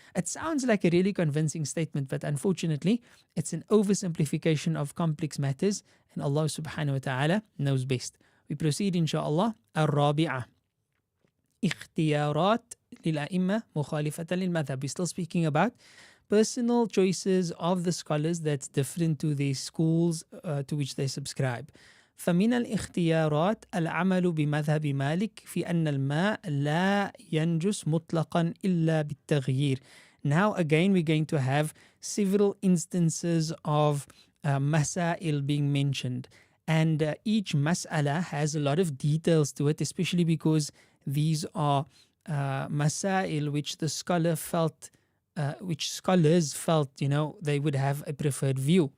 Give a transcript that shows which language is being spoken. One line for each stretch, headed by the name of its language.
English: It sounds like a really convincing statement, but unfortunately, it's an oversimplification of complex matters, and Allah subhanahu wa ta'ala knows best. We proceed, inshaAllah. Al-Rabi'ah.
Arabic: Ikhtiyarat lil-a'imma mukhalifatan lil-madhab.
English: We're still speaking about personal choices of the scholars that's different to the schools to which they subscribe.
Arabic: فمن الاختيارات العمل بمذهب مالك في أن الماء لا ينجس مطلقا إلا بالتغيير.
English: Now again we're going to have several instances of masail being mentioned, and each mas'ala has a lot of details to it, especially because these are masail which the scholar felt which scholars felt, they would have a preferred view.